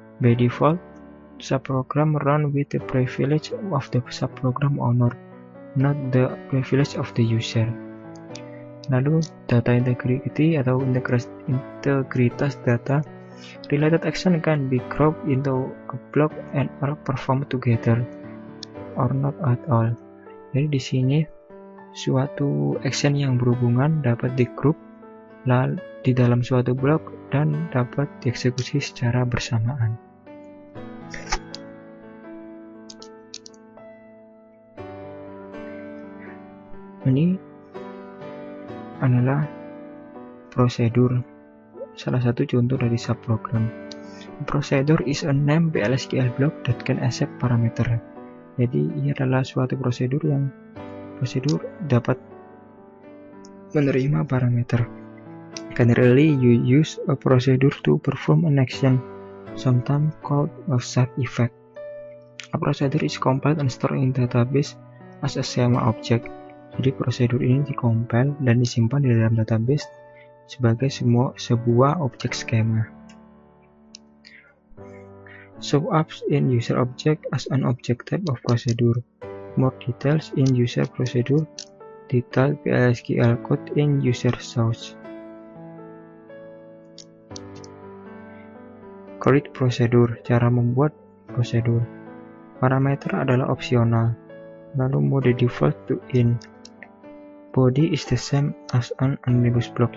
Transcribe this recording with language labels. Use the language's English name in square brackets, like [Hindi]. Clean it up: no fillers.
[English] By default, subprogram run with the privilege of the subprogram owner, not the privilege of the user. [Indonesian] Lalu, [English] data integrity [Indonesian] atau integritas data. [English] Related action can be grouped into a block and are performed together or not at all. [Indonesian] Jadi di sini suatu action yang berhubungan dapat digroup di dalam suatu blok dan dapat dieksekusi secara bersamaan. Ini adalah prosedur, salah satu contoh dari subprogram. [English] Procedure is a name PLSQL block that can accept parameter. [Indonesian] Jadi ini adalah suatu prosedur dapat menerima parameter. [English] Generally, you use a procedure to perform an action, sometimes called a side effect. A procedure is compiled and stored in database as a schema object. [Indonesian] Jadi prosedur ini dikompil dan disimpan di dalam database sebagai sebuah objek skema. [English] Show up in user object as an object type of procedure. More details in user procedure. Detailed PLSQL code in user source. Create procedure, [Indonesian] cara membuat prosedur. Parameter adalah opsional. Lalu [English] mode default to in. Body is the same as an anonymous block.